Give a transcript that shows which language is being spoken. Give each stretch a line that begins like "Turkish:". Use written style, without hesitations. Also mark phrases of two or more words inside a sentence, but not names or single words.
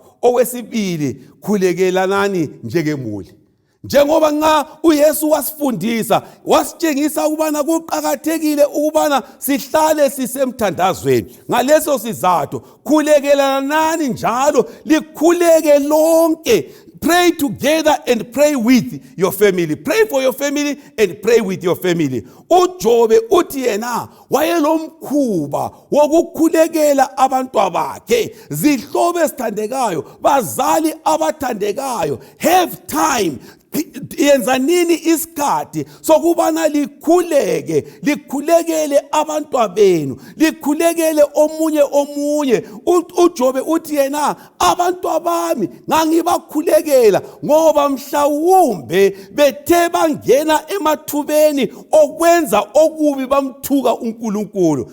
North Ndebele: Okwesibili, khulekelanani njengemuli. Njengoba nxa uYesu wasifundisa, wasitshengisa ukubana kuqakathekile ukubana sihlale sisemthandazweni. Ngaleso sizathu, khulekelanani njalo, likhuleke lonke.
English: Pray together and pray with your family. Pray for your family and pray with your family.
North Ndebele: uJobe uthi yena wayelomkhuba wokukhulekela abantwabakhe. Zihlobo ezithandekayo, bazali abathandekayo,
English: have time.
North Ndebele: Yenza nini isikhathi sokubana likhulekele abantwabenu, likhulekele omunye. uJobe uthi yena, abantwabami ngangibakhulekela ngoba mhlawumbe bethe bangena emathubeni okwenza okubi bamthuka uNkulunkulu.